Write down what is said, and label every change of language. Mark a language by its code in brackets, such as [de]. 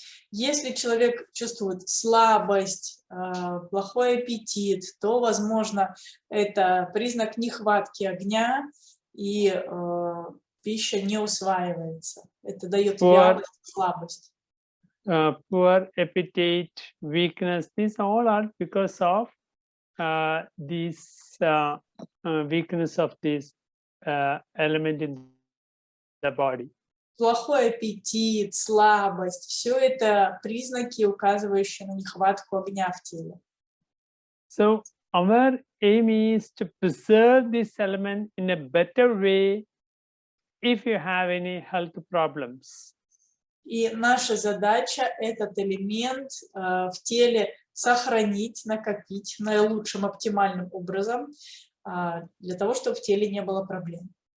[ru] Если человек чувствует слабость, плохой аппетит, то, возможно, это признак нехватки огня, и пища не усваивается. Это дает вялость, слабость. [en] Poor appetite, weakness, these all are because of these weakness of this element in the body. [ru] Плохой аппетит, слабость, все это признаки, указывающие на нехватку огня в теле. [en] So our aim is to preserve this element in a better way if you have any health problems. [ru] И наша задача этот элемент в теле сохранить, накопить наилучшим оптимальным образом, для того, чтобы в теле не было проблем.